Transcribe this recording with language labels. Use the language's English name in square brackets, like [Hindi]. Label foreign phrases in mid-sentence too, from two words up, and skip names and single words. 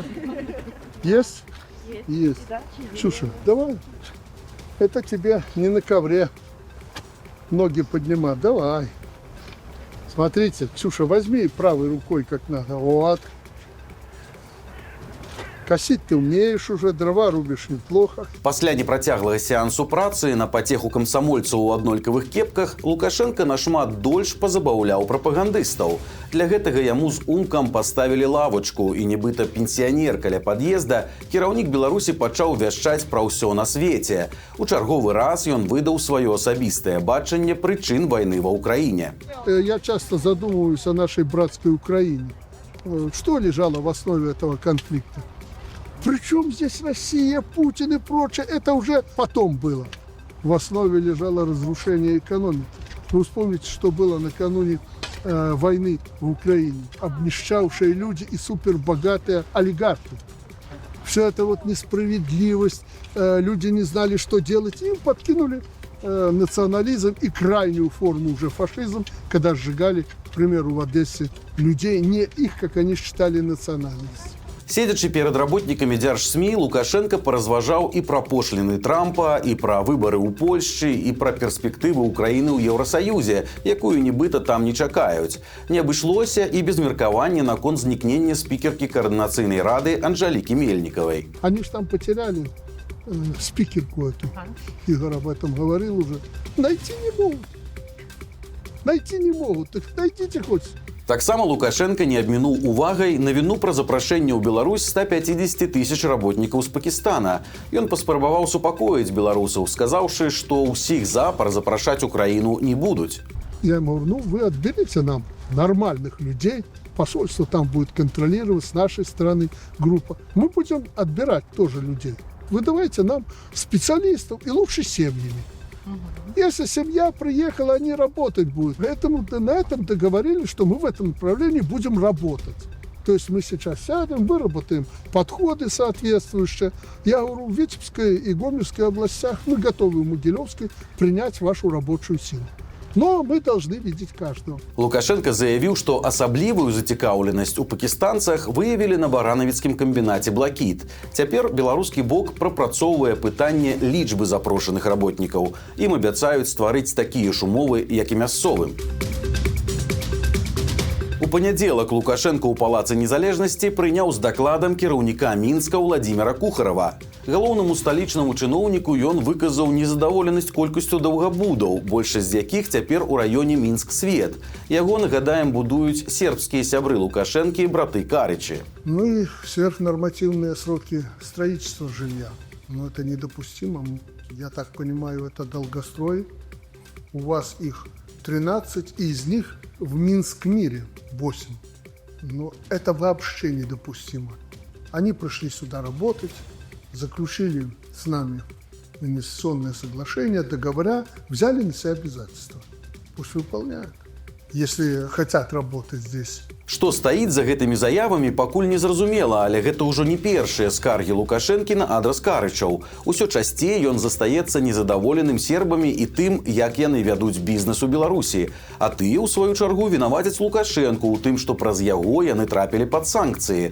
[Russian] Есть? Есть. Ксюша, давай. Это тебе не на ковре ноги поднимать. Давай. Смотрите, Ксюша, возьми правой рукой как надо. Вот. Косить ты умеешь уже, дрова рубишь неплохо. [Belarusian] Пасля непрацяглага сеансу працы на патеху камсамольцаў у аднолькавых кепках Лукашенко нашмат дольш пазабаўляў прапагандыстаў. Для гэтага яму з Умкам паставілі лавачку, і нібыта пенсіянер каля пад'езда кіраўнік Беларусі пачаў вяшчаць пра ўсё на свеце. У чарговы раз ён выдаў сваё асабістае бачанне прычын вайны ва Ўкраіне. [Russian] Я часто задумываюсь о нашей братской Украине. Что лежало в основе этого конфликта? Причем здесь Россия, Путин и прочее, это уже потом было. В основе лежало разрушение экономики. Вы вспомните, что было накануне войны в Украине. Обнищавшие люди и супербогатые олигархи. Все это вот несправедливость, люди не знали, что делать. Им подкинули национализм и крайнюю форму уже фашизм, когда сжигали, к примеру, в Одессе людей, не их, как они считали, национальность. [Belarusian] Седзячы перад работнікамі дзяржсмі, Лукашенко паразважаў і пра пошліны Трампа, і пра выбары ў Польшчы, і пра перспектывы Украіны ў Еўрасаюзе, якую нібыта там не чакаюць. Не абышлося і без меркавання наконт знікнення спікеркі Координацыйнай рады Анжелікі Мельнікавай. [Russian] Они ж там потеряли спикерку эту. Игорь об этом говорил уже. Найти не могут. Найти не могут. Так найдите хоть. [Belarusian] Таксама Лукашенко не абмінуў увагай навіну пра запрашэнне ў Беларусь 150 тысяч работнікаў з Пакістана. Ён паспрабаваў супакоіць беларусаў, сказаўшы, што ўсіх запар запрашаць Украіну не будуць. [Russian] Я ему говорю, ну вы отберите нам нормальных людей, посольство там будет контролировать с нашей стороны группа. Мы будем отбирать тоже людей. Вы давайте нам специалистов и лучше семьями. Если семья приехала, они работать будут. Поэтому на этом договорились, что мы в этом направлении будем работать. То есть мы сейчас сядем, выработаем подходы соответствующие. Я говорю, в Витебской и Гомельской областях мы готовы в Могилевской принять вашу рабочую силу. Но мы должны видеть каждого. [Belarusian] Лукашенко заявіў, што асаблівую зацікаўленасць у пакістанцах выявілі на баранавіцкім камбінаце «Блакіт». Цяпер беларускі бок прапрацоўвае пытанне лічбы запрошаных работнікаў. Ім абяцаюць стварыць такія ж умовы, як і мясцовым. У панядзелак Лукашенко ў Палацы Незалежнасці прыняў з дакладам кіраўніка Мінска Владзіміра Кухарава. Галоўнаму сталічнаму чыноўніку ён выказаў незадаволенасць колькасцю даўгабудаў, большасць з якіх цяпер у раёне Мінск-Свет. Яго, нагадаем, будуюць сербскія сябры Лукашэнкі і браты Карычы. [Russian] Ну и сверхнормативные сроки строительства жилья. Но это недопустимо. Я так понимаю, это долгострой. У вас их 13, и из них в Минск-Мире 8. Но это вообще недопустимо. Они пришли сюда работать, заключили с нами инвестиционное соглашение, договора, взяли на себя обязательства. Пусть выполняют, если хотят работать здесь. [Belarusian] Што стаіць за гэтымі заявамі, пакуль не зразумела, але гэта ўжо не першыя скаргі Лукашэнкі на адрас Карычаў. Усё часцей ён застаецца незадаволеным сербамі і тым, як яны вядуць бізнес у Беларусі. А тыя, у сваю чаргу, вінавацяць Лукашэнку ў тым, што праз яго яны трапілі пад санкцыі.